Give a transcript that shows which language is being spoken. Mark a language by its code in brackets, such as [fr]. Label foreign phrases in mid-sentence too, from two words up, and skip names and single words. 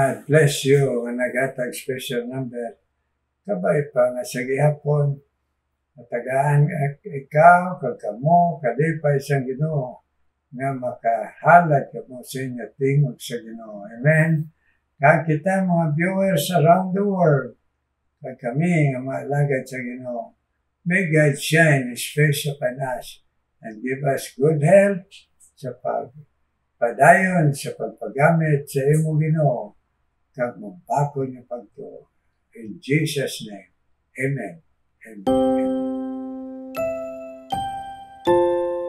[en] bless you [hil] nga nagatag special number. Kabay pa nga sa gihapon, matagaan ikaw, kagkamo, kalipay sa Ginoo, nga makahalad ka mo sa inyo tingog sa Ginoo. Amen. Kag kita mga [en] viewers around the world, [hil] kag kami nga maalagad sa Ginoo, [en] may God shine His face upon us and give us good health [hil] sa pagpadayon, sa pagpagamit sa imo Ginoo, kag magbako niyo pagtuo. [en] In Jesus' name, Amen. Amen.